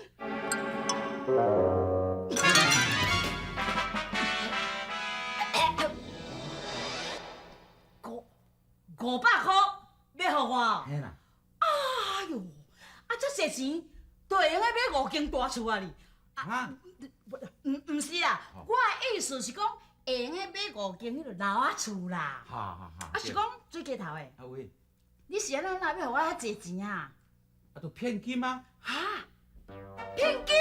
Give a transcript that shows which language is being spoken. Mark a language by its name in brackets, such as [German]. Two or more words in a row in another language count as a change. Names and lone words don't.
[Min Nan Chinese] 500 块要互我？嘿啦。哎呦，啊，这些钱就会用来买5间大厝啊哩。啊？唔是啦，我的意思是讲，会用来买5间迄个老仔厝啦。哈。啊，是讲水鸡头的。啊喂，你是安怎哪要互我遐济钱啊？啊，都骗金啊？哈？骗金？